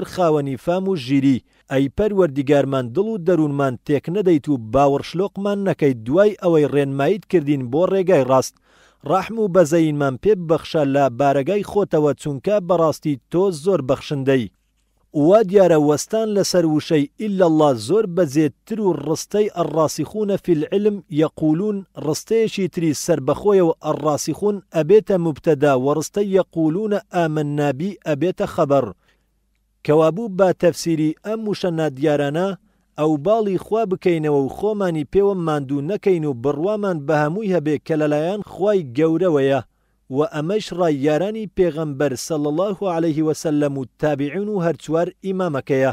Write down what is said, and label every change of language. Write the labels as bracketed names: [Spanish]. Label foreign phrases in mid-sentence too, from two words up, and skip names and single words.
[Central Kurdish] خاوەنی فام و ژیری ئەی پەروەردیگارمان دڵ و دەروونمان تێک نەدەیت و باوەڕشلۆقمان نەکەیت دوای ئەوەی ڕێنماییت کردین بۆ ڕێگای ڕاست ڕەحم و بەزەیینمان پێ ببەخشە لە بارەگای خۆتەوە چونکە بەڕاستی تۆ زۆر بەخشندەی وا دیارە وەستان لەسەر وشەی [Arabic] ئیلا الله [Central Kurdish] زۆر بەجێتر و ڕستەی [Arabic] الراسخون في العلم يقولون [Central Kurdish] ڕستەیەکی تری سەربەخۆیە و الراسخون ئەبێتە مبتەدا و ڕستەی [Arabic] يقولون آمنا [Central Kurdish] بی ئەبێتە خەبەر کەوابوو بە تەفسیری ئەم وشە دیارانە ئەو باڵی خوا بکەینەوە و خۆمانی پێوە ماندوو نەکەین و بڕوامان بە هەمووی هەبێ کە لەلایەن خوای گەورەوەیە و ئەمەش ڕاییارانی پێغەمبەر [Arabic] صلی الله عليه وسلم [Central Kurdish] و تابعین و هەر چوار ئیمامەکەیە.